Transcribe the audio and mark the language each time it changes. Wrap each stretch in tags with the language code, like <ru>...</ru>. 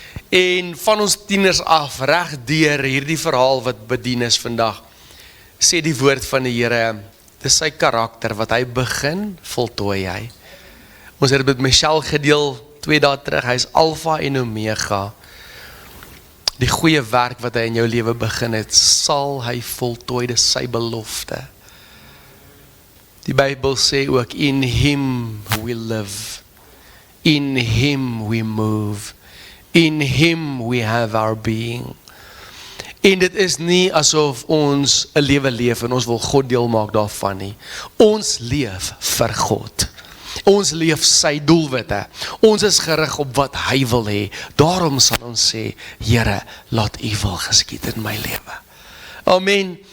<af>En van ons tieners af, reg deur hierdie verhaal wat bedien is vandag, sê die woord van die Here, dis sy karakter, wat hy begin, voltooi hy. Ons het dit met Michelle gedeel 2 dae terug, hy is Alpha en Omega. Die goeie werk wat hy in jou lewe begin het, sal hy voltooi, dis sy belofte. Die Bybel sê ook,</af> <en>in him we live, in him we move, in him we have our being.</en> <af>En dit is nie asof ons 'n lewe leef en ons wil God deel maak daarvan nie. Ons leef vir God. Ons leef sy doelwitte. Ons is gerig op wat hy wil hê. Daarom sal ons sê, Here, laat u wil geskied in my lewe. Amen.</af>